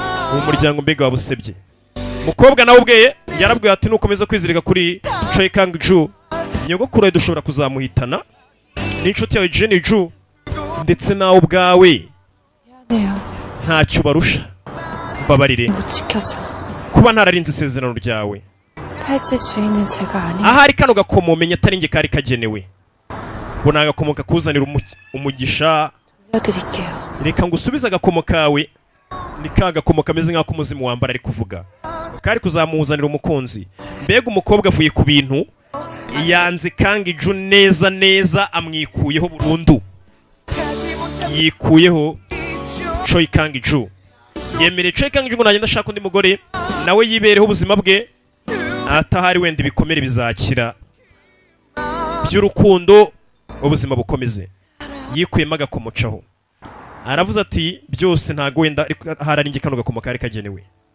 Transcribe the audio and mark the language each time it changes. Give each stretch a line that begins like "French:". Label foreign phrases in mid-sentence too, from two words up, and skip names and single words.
Kinyarwanda: uwo muryango mbega wabusebye. umukobwa nawe ubwe yarabwiye ati nukomeza kwizirika kuri Choi Kang-ju nyogokuru dushobora kuzamuhitana n'inshuti yawe Jenny Ju ndetse nawe ubwawe
Korean: 네요.
Kinyarwanda: ntacyo barusha mbabarire
Korean: 못 지켜서.
Kinyarwanda: kuba ntararinze isezerano ryawe
Korean: 팔찌 주인은 제가 아니.
Kinyarwanda: ahari kano gakomo menya atari nge kari kagenewe ngo ni agakomo kakuzanira umugisha
Korean: 드릴게요.
Kinyarwanda: reka ngo usubize agakomo kawe ni ka gakomo kameze nk'ako umuzimu wambara ari kuvuga kari kuzamuzanira umukunzi mbega umukobwa avuye ku bintu yanze Kang-ju neza neza amwikuyeho burundu yikuyeho Choi Kang-ju yemereye Choi Kang-ju ngo nagenda ashaka undi mugore nawe yibereho ubuzima bwe atahari wenda ibikomere bizakira by'urukundo ubuzima bukomeze yikuyemo agakomocaho aravuze ati byose ntago wenda hararinge kano gakomo kari kagenewe